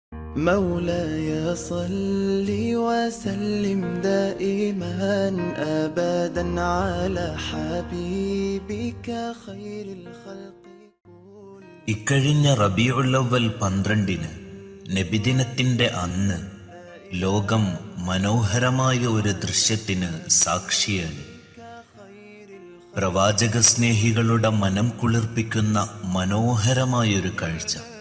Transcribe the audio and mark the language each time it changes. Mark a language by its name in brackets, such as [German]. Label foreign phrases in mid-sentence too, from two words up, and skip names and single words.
[Arabic] مولاي صل وسلم دائما أبدا على حبيبك خير الخلق. [Malayalam] ഇക്കഴിഞ്ഞ റബീഉൽ അവ്വൽ 12 നബിദിനത്തിന്റെ അന്ന് ലോകം മനോഹരമായ ഒരു ദൃശ്യത്തിന് സാക്ഷിയായി. പ്രവാചക സ്നേഹികളുടെ മനം കുളിർപ്പിക്കുന്ന മനോഹരമായൊരു കാഴ്ച.